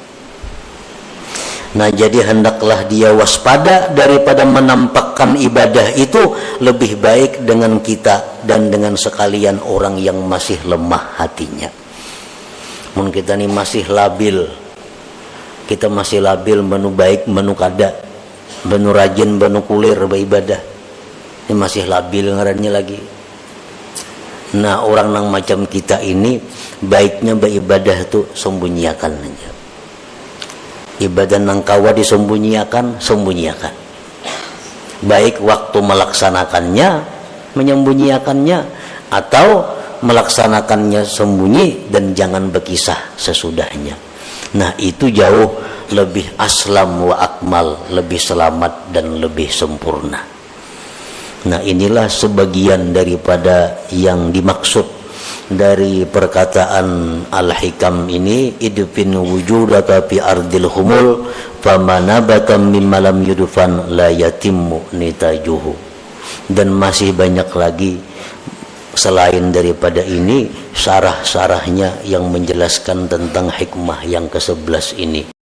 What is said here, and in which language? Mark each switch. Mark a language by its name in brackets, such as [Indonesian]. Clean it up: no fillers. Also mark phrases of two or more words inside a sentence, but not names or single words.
[Indonesian] Nah, jadi hendaklah dia waspada daripada menampakkan ibadah itu, lebih baik dengan kita dan dengan sekalian orang yang masih lemah hatinya. [Banjar] Mun kita ini masih labil, kita masih labil menu baik menu kada, menu rajin menu kulir beribadah, ini masih labil ngarannya lagi. Nah, orang nang macam kita ini baiknya beribadah itu sembunyiakan aja. Ibadah nang kawa disembunyiakan, sembunyiakan. Baik waktu melaksanakannya, menyembunyiakannya, atau melaksanakannya sembunyi dan jangan berkisah sesudahnya. [Indonesian] Nah, itu jauh lebih [Arabic] أسلم وأكمل, [Indonesian] lebih selamat dan lebih sempurna. Nah, inilah sebagian daripada yang dimaksud dari perkataan Al-Hikam ini, [Arabic] ادفن وجودك في أرض الخمول فما نبت مما لم يدفن لا يتم نتاجه. [Indonesian] Dan masih banyak lagi selain daripada ini syarah-syarahnya yang menjelaskan tentang hikmah yang ke-11 ini.